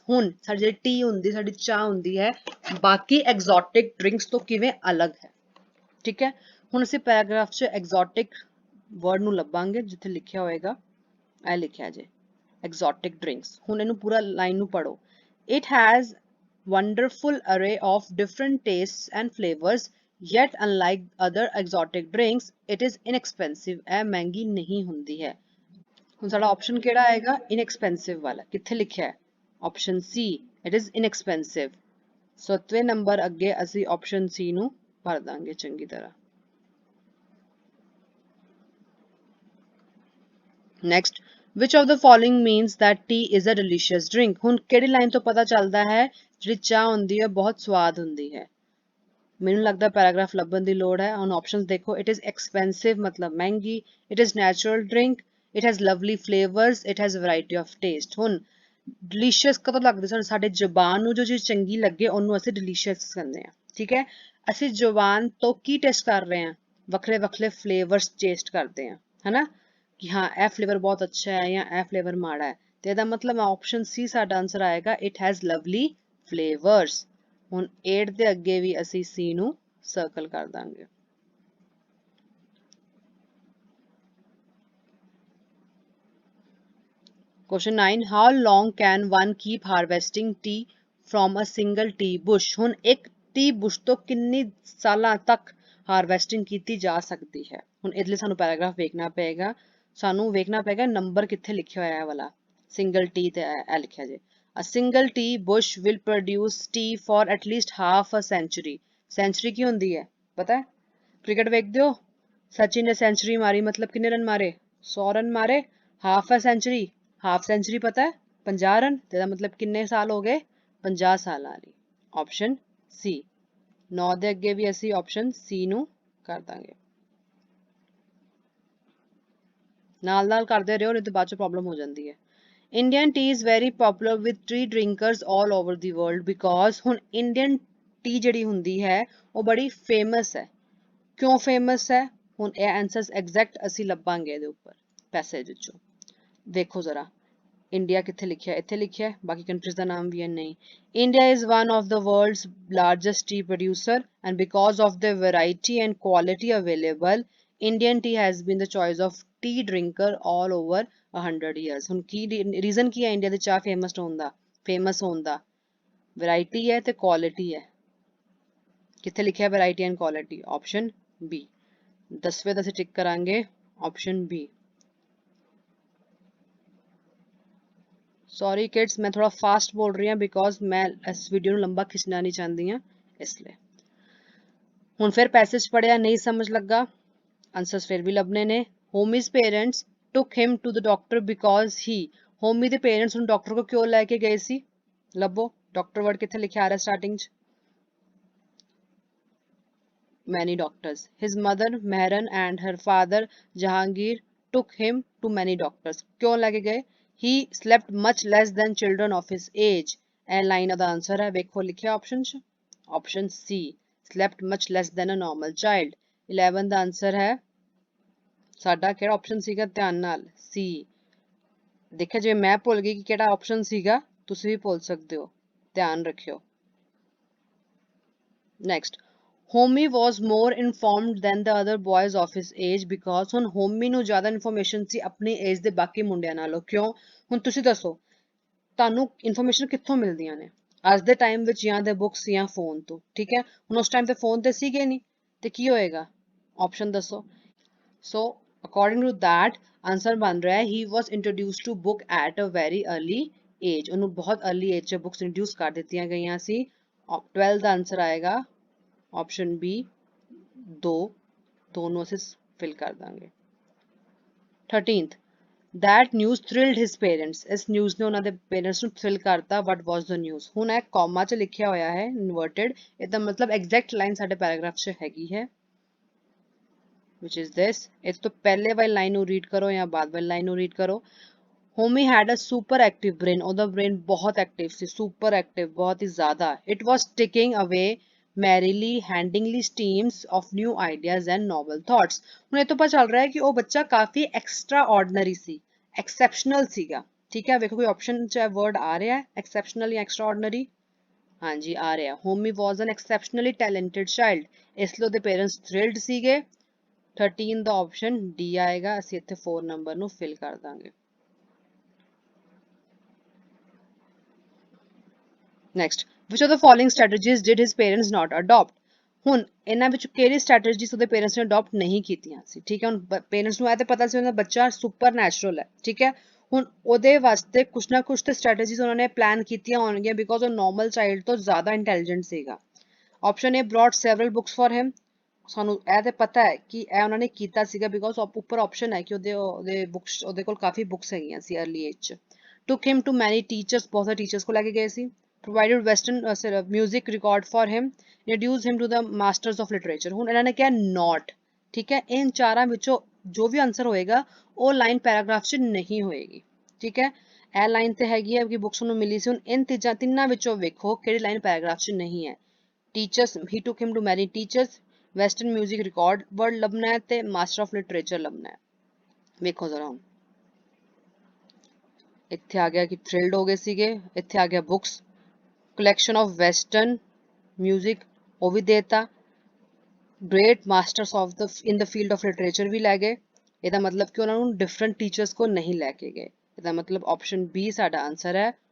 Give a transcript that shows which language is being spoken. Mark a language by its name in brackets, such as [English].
[Punjabi] ਹੁਣ ਸਾਡੀ ਜਿਹੜੀ ਟੀ ਹੁੰਦੀ, ਸਾਡੀ ਚਾਹ ਹੁੰਦੀ ਹੈ, ਬਾਕੀ exotic drinks ਤੋਂ ਕਿਵੇਂ ਅਲੱਗ ਹੈ? ਠੀਕ ਹੈ, ਹੁਣ ਅਸੀਂ ਪੈਰਾਗ੍ਰਾਫ 'ਚ exotic word ਨੂੰ ਲੱਭਾਂਗੇ ਜਿੱਥੇ ਲਿਖਿਆ ਹੋਏਗਾ, ਇਹ ਲਿਖਿਆ ਜੇ exotic drinks। ਹੁਣ ਇਹਨੂੰ ਪੂਰਾ ਲਾਈਨ ਨੂੰ ਪੜੋ। [English] It has wonderful array of different tastes and flavors, yet unlike other exotic drinks, it is inexpensive। [Punjabi] ਇਹ ਮਹਿੰਗੀ ਨਹੀਂ ਹੁੰਦੀ ਹੈ। ਹੁਣ ਸਾਡਾ ਆਪਸ਼ਨ ਕਿਹੜਾ ਆਏਗਾ? inexpensive ਵਾਲਾ। ਕਿੱਥੇ ਲਿਖਿਆ ਹੈ? Option ਸੀ, [English] it is inexpensive। [Punjabi] 7ਵੇਂ number ਅੱਗੇ ਅਸੀਂ ਆਪਸ਼ਨ ਸੀ ਨੂੰ ਭਰ ਦਾਂਗੇ ਚੰਗੀ ਤਰ੍ਹਾਂ। [English] Next, which of the following means that tea is a delicious drink? [Punjabi] ਹੁਣ ਕਿਹੜੀ ਲਾਈਨ ਤੋਂ ਪਤਾ ਚੱਲਦਾ ਹੈ ਜਿਹੜੀ ਚਾਹ ਹੁੰਦੀ ਹੈ ਬਹੁਤ ਸਵਾਦ ਹੁੰਦੀ ਹੈ? ਮੈਨੂੰ ਲੱਗਦਾ ਪੈਰਾਗ੍ਰਾਫ ਲੱਭਣ ਦੀ ਲੋੜ ਹੈ। ਹੁਣ ਆਪਸ਼ਨਸ ਦੇਖੋ। [English] it is expensive [Punjabi] ਮਤਲਬ ਮਹਿੰਗੀ, [English] It is natural drink, it has lovely flavours, it has variety of taste. [Punjabi] ਹੁਣ ਡਿਲੀਸ਼ੀਅਸ ਕਦੋਂ ਲੱਗਦਾ? ਸਾਨੂੰ ਸਾਡੇ ਜ਼ੁਬਾਨ ਨੂੰ ਜੋ ਚੀਜ਼ ਚੰਗੀ ਲੱਗੇ ਉਹਨੂੰ ਅਸੀਂ ਡਿਲੀਸ਼ੀਅਸ ਕਹਿੰਦੇ ਹਾਂ। ਠੀਕ ਹੈ, ਅਸੀਂ ਜ਼ੁਬਾਨ ਤੋਂ ਕੀ ਟੇਸਟ ਕਰ ਰਹੇ ਹਾਂ? ਵੱਖਰੇ ਵੱਖਰੇ ਫਲੇਵਰਸ ਟੇਸਟ ਕਰਦੇ ਹਾਂ, ਹਨਾ, ਕਿ ਹਾਂ ਇਹ ਫਲੇਵਰ ਬਹੁਤ ਅੱਛਾ ਹੈ ਜਾਂ ਇਹ ਫਲੇਵਰ ਮਾੜਾ ਹੈ, ਤੇ ਇਹਦਾ ਮਤਲਬ ਆਪਸ਼ਨ ਸੀ ਸਾਡਾ ਆਨਸਰ ਆਏਗਾ, [English] It has lovely flavours. [Punjabi] ਹੁਣ 8 ਦੇ ਅੱਗੇ ਵੀ ਅਸੀਂ ਸੀ ਨੂੰ ਸਰਕਲ ਕਰ ਦਾਂਗੇ। [English] Question 9, how long can one keep harvesting tea from a single tea bush? [Punjabi] ਹੁਣ ਇੱਕ ਟੀ ਬੁਸ਼ ਤੋਂ ਕਿੰਨੀ ਸਾਲਾਂ ਤੱਕ ਹਾਰਵੈਸਟਿੰਗ ਕੀਤੀ ਜਾ ਸਕਦੀ ਹੈ? ਹੁਣ ਇਹਦੇ ਲਈ ਸਾਨੂੰ ਪੈਰਾਗ੍ਰਾਫ ਵੇਖਣਾ ਪਏਗਾ, ਸਾਨੂੰ ਵੇਖਣਾ ਪਏਗਾ ਨੰਬਰ ਕਿੱਥੇ ਲਿਖਿਆ ਹੋਇਆ ਹੈ ਵਾਲਾ ਸਿੰਗਲ ਟੀ ਤੇ ਇਹ ਲਿਖਿਆ ਜੇ [English] A single tea bush will produce tea for at least half a century। [Punjabi] Sanctuary ਕੀ ਹੁੰਦੀ ਹੈ ਪਤਾ ਹੈ? ਕ੍ਰਿਕਟ ਵੇਖਦੇ ਹੋ? ਸਚਿਨ ਨੇ ਸੈਂਚੁਰੀ ਮਾਰੀ ਮਤਲਬ ਕਿੰਨੇ ਰਨ ਮਾਰੇ? 100 ਰਨ ਮਾਰੇ। ਹਾਫ ਅ ਸੈਂਚੁਰੀ, ਹਾਫ ਸੈਂਚੁਰੀ ਪਤਾ ਹੈ 50 ਰਨ, ਤੇ ਇਹਦਾ ਮਤਲਬ ਕਿੰਨੇ ਸਾਲ ਹੋ ਗਏ? 50 ਸਾਲਾਂ ਲਈ। ਆਪਸ਼ਨ ਸੀ। 9 ਦੇ ਅੱਗੇ ਵੀ ਅਸੀਂ ਆਪਸ਼ਨ ਸੀ ਨੂੰ ਕਰ ਦਾਂਗੇ। ਨਾਲ ਨਾਲ ਕਰਦੇ ਰਹੋ ਨਹੀਂ ਤਾਂ ਬਾਅਦ ਚ ਪ੍ਰੋਬਲਮ ਹੋ ਜਾਂਦੀ ਹੈ। [English] Indian tea is very popular with tea drinkers all over the world because [Punjabi] ਹੁਣ ਇੰਡੀਅਨ ਟੀ ਜਿਹੜੀ ਹੁੰਦੀ ਹੈ ਉਹ ਬੜੀ ਫੇਮਸ ਹੈ। ਕਿਉਂ ਫੇਮਸ ਹੈ? ਹੁਣ ਇਹ ਆਨਸਰਸ ਐਗਜ਼ੈਕਟ ਅਸੀਂ ਲੱਭਾਂਗੇ ਇਹਦੇ ਉੱਪਰ ਪੈਸੇਜ ਵਿੱਚੋਂ। ਦੇਖੋ ਜ਼ਰਾ, ਇੰਡੀਆ ਕਿੱਥੇ ਲਿਖਿਆ? ਇੱਥੇ ਲਿਖਿਆ ਹੈ, ਬਾਕੀ ਕੰਟਰੀਜ਼ ਦਾ ਨਾਮ ਵੀ ਹੈ ਨਹੀਂ। [English] India is one of the world's largest tea producer and because of the variety and quality available, Indian tea has been the choice of tea drinker all over 100 years। [Punjabi] ਹੁਣ ਕੀ ਰੀਜ਼ਨ ਕੀ ਹੈ India ਦੀ ਚਾਹ famous ਹੋਣ ਦਾ? Variety ਹੈ ਤੇ quality ਹੈ। ਕਿੱਥੇ ਲਿਖਿਆ variety and quality? Option B. 10ਵੇਂ ਦਾ ਅਸੀਂ ਟਿਕ ਕਰਾਂਗੇ ਆਪਸ਼ਨ ਬੀ। ਸੌਰੀ ਕਿਡਸ, ਮੈਂ ਥੋੜਾ ਫਾਸਟ ਬੋਲ ਰਹੀ ਹਾਂ ਬਿਕੋਜ਼ ਮੈਂ ਇਸ ਵੀਡੀਓ ਨੂੰ ਲੰਬਾ ਖਿੱਚਣਾ ਨਹੀਂ ਚਾਹੁੰਦੀ ਹਾਂ, ਇਸ ਲਈ। ਹੁਣ ਫਿਰ ਪੈਸੇਜ ਪੜਿਆ, ਨਹੀਂ ਸਮਝ ਲੱਗਾ, ਆਨਸਰਸ ਫਿਰ ਵੀ ਲੱਭਣੇ ਨੇ। ਹੋਮੀਜ਼ parents [English] took him to the doctor because he, [Punjabi] homie ਦੇ ਪੇਰੈਂਟਸ ਨੂੰ ਡਾਕਟਰ ਕੋ ਕਿਉਂ ਲੈ ਕੇ ਗਏ ਸੀ? ਲੱਭੋ, ਡਾਕਟਰ ਵਰਡ ਕਿੱਥੇ ਲਿਖਿਆ ਆ ਰਿਹਾ ਸਟਾਰਟਿੰਗ 'ਚ? [English] many doctors। His mother Mehran and her father Jahangir took him to many doctors। [Hindi] क्यों [Punjabi] ਲੈ ਕੇ ਗਏ? [English] He slept much less than children of his age। [Punjabi] ਇਹ ਲਾਈਨ ਦਾ ਆਨਸਰ ਹੈ, ਵੇਖੋ ਲਿਖਿਆ ਆਪਸ਼ਨ 'ਚ, option ਸੀ, [English] slept much less than a normal child। [Punjabi] 11 ਦਾ answer ਹੈ ਸਾਡਾ ਕਿਹੜਾ ਆਪਸ਼ਨ ਸੀਗਾ? ਧਿਆਨ ਨਾਲ ਸੀ। ਦੇਖਿਆ, ਜੇ ਮੈਂ ਭੁੱਲ ਗਈ ਕਿ ਕਿਹੜਾ ਆਪਸ਼ਨ ਸੀਗਾ ਤੁਸੀਂ ਵੀ ਭੁੱਲ ਸਕਦੇ ਹੋ, ਧਿਆਨ ਰੱਖਿਓ। [English] Next, Homi was more informed than the other boys of his age because [Punjabi] ਹੁਣ ਹੋਮੀ ਨੂੰ ਜ਼ਿਆਦਾ ਇਨਫੋਰਮੇਸ਼ਨ ਸੀ ਆਪਣੀ ਏਜ ਦੇ ਬਾਕੀ ਮੁੰਡਿਆਂ ਨਾਲੋਂ। ਕਿਉਂ? ਹੁਣ ਤੁਸੀਂ ਦੱਸੋ ਤੁਹਾਨੂੰ ਇਨਫੋਰਮੇਸ਼ਨ ਕਿੱਥੋਂ ਮਿਲਦੀਆਂ ਨੇ? ਅੱਜ ਦੇ ਟਾਈਮ ਵਿੱਚ ਜਾਂ ਤੇ ਬੁੱਕਸ ਜਾਂ ਫੋਨ ਤੋਂ। ਠੀਕ ਹੈ, ਹੁਣ ਉਸ ਟਾਈਮ ਤੇ ਫੋਨ ਤੇ ਸੀਗੇ ਨਹੀਂ, ਤੇ ਕੀ ਹੋਏਗਾ? ਆਪਸ਼ਨ ਦੱਸੋ। [English] so according to that [Punjabi] answer ਬਣ ਰਿਹਾ ਹੈ [English] he was introduced to book at a very early age। [Punjabi] ਉਹਨੂੰ ਬਹੁਤ early age 'ਚ ਬੁੱਕਸ ਇੰਟਰੋਡਿਊਸ ਕਰ ਦਿੱਤੀਆਂ ਗਈਆਂ ਸੀ। 12 ਦਾ ਆਨਸਰ ਆਏਗਾ ਆਪਸ਼ਨ ਬੀ 2, ਦੋਨੋਂ ਅਸੀਂ ਫਿਲ ਕਰ ਦਾਂਗੇ। 13th, [English] That news thrilled his parents. [Punjabi] ਇਸ news ਨੇ ਉਹਨਾਂ ਦੇ parents ਨੂੰ thrill ਕਰਤਾ. [English] What was the news? [Punjabi] ਹੁਣ ਇਹ comma 'ਚ ਲਿਖਿਆ ਹੋਇਆ ਹੈ inverted. ਇਹਦਾ ਮਤਲਬ exact line ਸਾਡੇ paragraph 'ਚ ਹੈਗੀ ਹੈ, [English] which is this. [Punjabi] ਇਸ ਤੋਂ ਪਹਿਲੇ ਵਾਲੀ line ਨੂੰ read ਕਰੋ ਜਾਂ ਬਾਅਦ ਵਾਲੀ line ਨੂੰ read ਕਰੋ. [English] Homie had a super active brain. [Punjabi] ਉਹਦਾ brain ਬਹੁਤ active ਸੀ, super active, ਬਹੁਤ ਹੀ ਜ਼ਿਆਦਾ. [English] It was ticking away merrily, handingly streams of new ideas and novel thoughts. [Punjabi] ਹੁਣ ਇਹ ਤੋਂ ਪਤਾ ਚੱਲ ਰਿਹਾ ਹੈ ਕਿ ਉਹ ਬੱਚਾ ਕਾਫੀ extraordinary ਸੀ, exceptional ਸੀਗਾ. ਠੀਕ ਹੈ, ਵੇਖੋ ਕੋਈ option 'ਚ word ਆ ਰਿਹਾ ਹੈ exceptional ਜਾਂ extraordinary? ਹਾਂਜੀ ਆ ਰਿਹਾ. [English] Homie was an exceptionally talented child. [Punjabi] ਇਸ ਲਈ ਉਹਦੇ parents thrilled ਸੀਗੇ. 13 ਦਾ option D ਆਏਗਾ. ਅਸੀਂ ਇੱਥੇ 4 ਨੰਬਰ ਨੂੰ fill ਕਰ ਦਾਂਗੇ. [English] Next, which of the following strategies did his parents not adopt? [Punjabi] ਹੁਣ ਇਹਨਾਂ ਵਿੱਚ ਕਿਹੜੀ strategies ਉਹਦੇ parents ਨੇ adopt ਨਹੀਂ ਕੀਤੀਆਂ ਸੀ? ਠੀਕ ਹੈ, ਹੁਣ parents ਨੂੰ ਇਹ ਤਾਂ ਪਤਾ ਸੀ ਉਹਨਾਂ ਦਾ ਬੱਚਾ ਸੁਪਰ ਨੈਚੁਰਲ ਹੈ. ਠੀਕ ਹੈ, ਹੁਣ ਉਹਦੇ ਵਾਸਤੇ ਕੁਛ ਨਾ ਕੁਛ ਤੇ strategies ਉਹਨਾਂ ਨੇ plan ਕੀਤੀਆਂ ਹੋਣਗੀਆਂ because ਉਹ normal child ਤੋਂ ਜ਼ਿਆਦਾ intelligent ਸੀਗਾ. [English] Option A, brought several books for him. [Punjabi] ਸਾਨੂੰ ਇਹ ਤੇ ਪਤਾ ਹੈ ਕਿ ਇਹ ਉਹਨਾਂ ਨੇ ਕੀਤਾ ਸੀਗਾ because ਉੱਪਰ option ਹੈ ਕਿ ਉਹਦੇ books, ਉਹਦੇ ਕੋਲ ਕਾਫੀ books ਹੈਗੀਆਂ ਸੀ early age 'ਚ. [English] Took him to many teachers. [Punjabi] ਬਹੁਤ ਸਾਰੇ teachers ਕੋਲ ਲੈ ਕੇ ਗਏ ਸੀ. [English] Provided western music record for him, introduced him to the masters of literature. [Punjabi] ਹੁਣ ਇਹਨਾਂ ਨੇ ਕਿਹਾ not. ਠੀਕ ਹੈ, ਇਨ ਚਾਰਾਂ ਵਿੱਚੋਂ ਜੋ ਵੀ ਆਨਸਰ ਹੋਏਗਾ ਉਹ ਲਾਈਨ ਪੈਰਾਗ੍ਰਾਫ 'ਚ ਨਹੀਂ ਹੋਏਗੀ. ਠੀਕ ਹੈ, ਇਹ ਲਾਈਨ ਤੇ ਹੈਗੀ ਹੈ ਕਿ ਬੁੱਕਸ ਨੂੰ ਮਿਲੀ ਸੀ. ਹੁਣ ਇਨ ਤਿੰਨਾਂ ਵਿੱਚੋਂ ਵੇਖੋ ਕਿਹੜੀ ਲਾਈਨ ਪੈਰਾਗ੍ਰਾਫ 'ਚ ਨਹੀਂ ਹੈ. [English] teachers, he took him to many teachers, western music record word [Punjabi] ਲੱਭਣਾ ਹੈ ਤੇ [English] master of literature ਲੱਭਣਾ ਹੈ. [Punjabi] ਵੇਖੋ ਜ਼ਰਾ ਹੁਣ ਇੱਥੇ ਆ ਗਿਆ ਕਿ thrilled ਹੋ ਗਏ ਸੀਗੇ, ਇੱਥੇ ਆ ਗਿਆ books, [English] collection of western music [Punjabi] ਉਹ ਵੀ ਦੇਤਾ, [English] great masters of the in the field of literature [Punjabi] ਵੀ ਲੈ ਗਏ. ਇਹਦਾ ਮਤਲਬ ਕਿ ਉਹਨਾਂ ਨੂੰ different teachers ਕੋ ਨਹੀਂ ਲੈ ਕੇ ਗਏ. ਇਹਦਾ ਮਤਲਬ option B ਸਾਡਾ ਆਨਸਰ ਹੈ.